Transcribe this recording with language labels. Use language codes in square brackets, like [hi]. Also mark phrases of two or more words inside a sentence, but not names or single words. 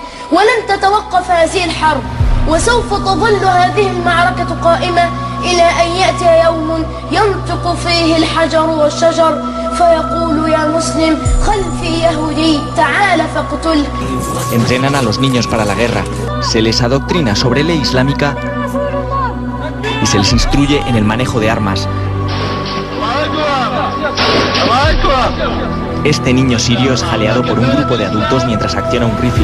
[ar] ولن تتوقف هذه الحرب وسوف تظل هذه المعركة قائمة إلى أن يأتي يوم ينطق فيه الحجر والشجر فيقول يا مسلم خلفي يهودي تعال فاقتله. [es] Entrenan a los niños para la guerra, se les adoctrina sobre ley islámica y se les instruye en el manejo de armas. Este niño sirio es jaleado por un grupo de adultos mientras acciona un rifle.